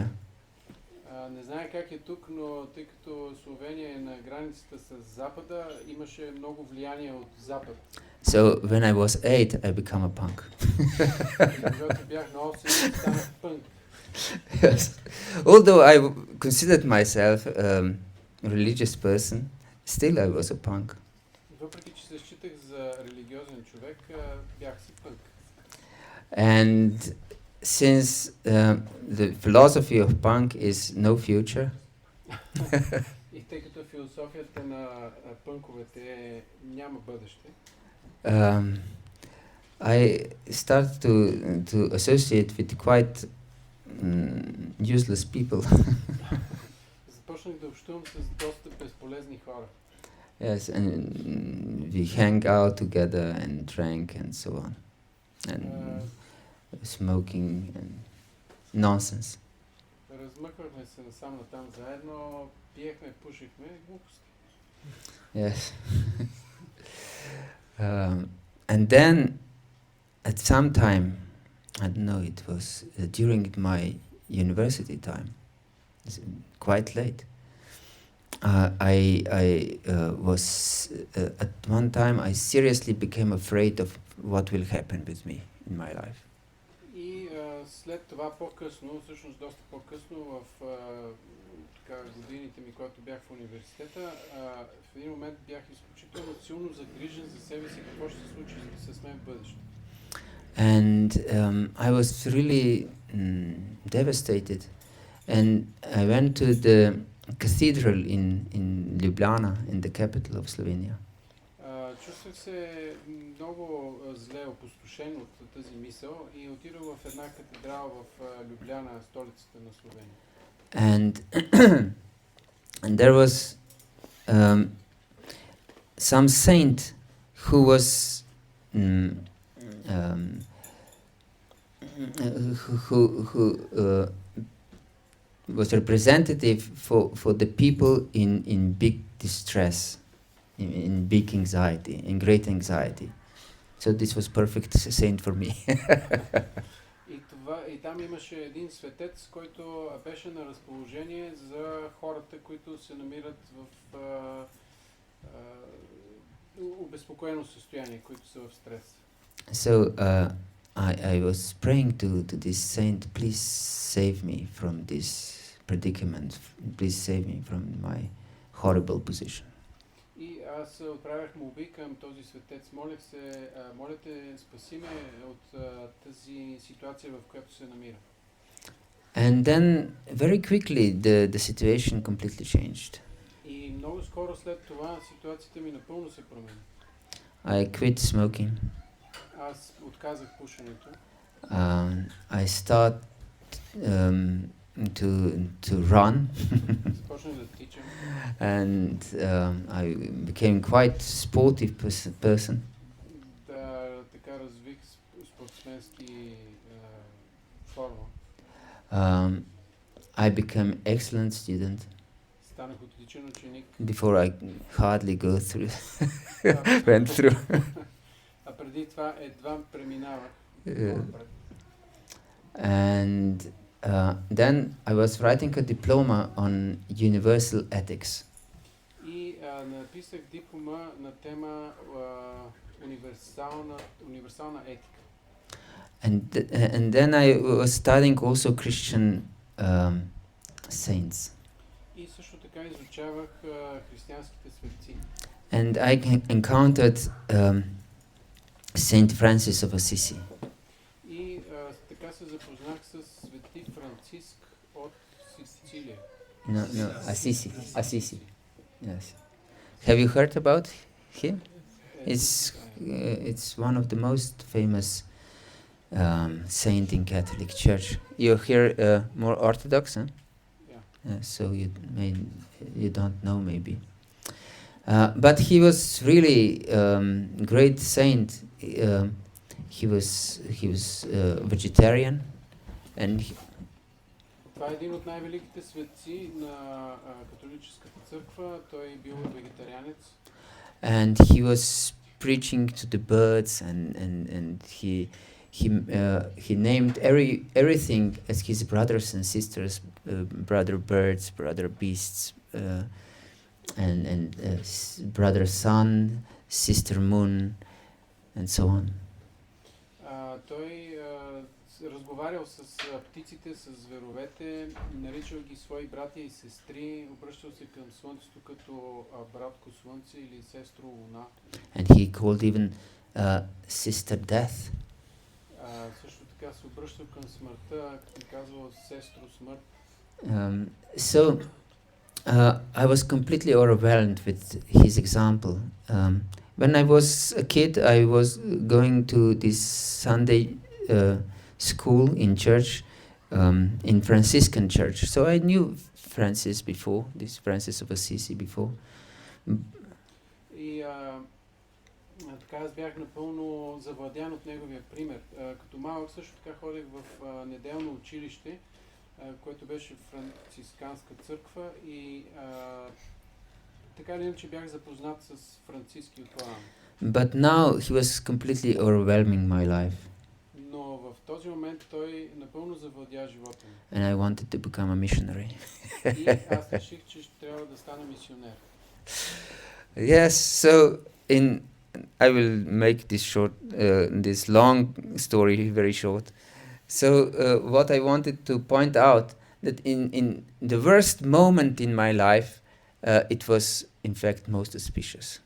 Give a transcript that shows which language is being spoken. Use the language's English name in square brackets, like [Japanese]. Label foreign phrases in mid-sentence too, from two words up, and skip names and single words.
[Bulgarian] Не знае как е тук, но тъй като Словения е на границата с Запада, имаше много влияние от Запад. [English] So when I was 8, I became a punk. [Bulgarian] Когато бях на 8, станах пънк. [English] Yes. Although I considered myself a religious person, still I was a punk. [Bulgarian] Въпреки че се считах за религиозен човек, бях си пънк. [English] And since the philosophy of punk is no future, [Bulgarian] И тъй като философията на пънковете е няма бъдеще, [English] I started to associate with quite useless people. [Bulgarian] започнах да общувам с доста безполезни хора. [English] Yes, and we hang out together and drank and so on, and smoking and nonsense. [Bulgarian] Размъквахме се насам натам заедно, пиехме, пушихме, глупости. [English] Yes. And then, at some time, I don't know, it was during my university time, it's quite late. I was at one time I seriously became afraid of what will happen with me in my life. [Bulgarian] И след това по-късно, всъщност доста по-късно в така, годините ми, когато бях в университета, в един момент бях изключително силно загрижен за себе си, какво ще се случи с мен в бъдеще. [English] And I was really devastated. And I went to the cathedral in Ljubljana, in the capital of Slovenia. [Bulgarian] Чувствах се много зле, опустошен от тази мисъл и отидох в една катедрала в Любляна, столицата на Словения. [English] And there was some saint who was who was representative for the people in big distress, in big anxiety, in great anxiety. So this was perfect saint for me. [Bulgarian] И там имаше един светец, който беше на разположение за хората, които се намират в обезпокоено състояние, които са в стрес. [English] So I was praying to this saint, please save me from this predicament, please save me from my horrible position. [Bulgarian] И аз отправях молби към този светец, молех се, моля те, спаси ме от тази ситуация, в която се намира. [English] And then very quickly the situation completely changed. [Bulgarian] И много скоро след това ситуацията ми напълно се промени. [English] I quit smoking. [Bulgarian] Аз отказах пушенето. [English] I start to run. [Bulgarian] Започнах да тичам. [English] And I became quite sportive person. [Bulgarian] Да, така развих спортсменски форма. [English] I became excellent student. [Bulgarian] Станах отличен ученик. [English] Before I hardly went through. [Bulgarian] А преди това едва преминавах. [English] And then I was writing a diploma on universal ethics. [Bulgarian] И написах диплома на тема универсална етика. [English] And then I was studying also Christian saints. [Bulgarian] И също така изучавах християнските светци. [English] And I encountered Saint Francis of Assisi. [Bulgarian] И така се запознах с свети Франциск от Сицилия. [English] No, Assisi. Yes. Have you heard about him? It's one of the most famous saint in Catholic Church. You're here more Orthodox, huh? Yeah. So you don't know maybe. But he was really great saint. He was vegetarian, and [Bulgarian] Това е един от най-великите светци на католическата църква. Той е бил вегетарианец. [English] And he was preaching to the birds, and he named everything as his brothers and sisters, brother birds, brother beasts, and brother sun, sister moon, and so on. [Bulgarian] Той разговарял с птиците, с зверовете, наричал ги свои братя и сестри, обръщал се към слънцето като братко слънце или сестро луна. [English] And he called even sister death. [Bulgarian] Също така се обръщал към смъртта, като казвал сестро смърт. [English] So I was completely overwhelmed with his example. When I was a kid, I was going to this Sunday school in church, in Franciscan church. So I knew Francis before, this Francis of Assisi before. [Bulgarian] И така аз бях напълно завладян от неговия пример. Като малък също така ходех в неделно училище, което беше францисканска църква и така или иначе бях запознат с Франциски от това. [English] But now he was completely overwhelming my life. [Bulgarian] Но в този момент той напълно завладя живота ми. [English] And I wanted to become a missionary. [Bulgarian] И аз реших, че ще трябва да стана мисионер. [English] Yes, so I will make this long story very short. So what I wanted to point out that in the worst moment in my life, it was in fact most auspicious.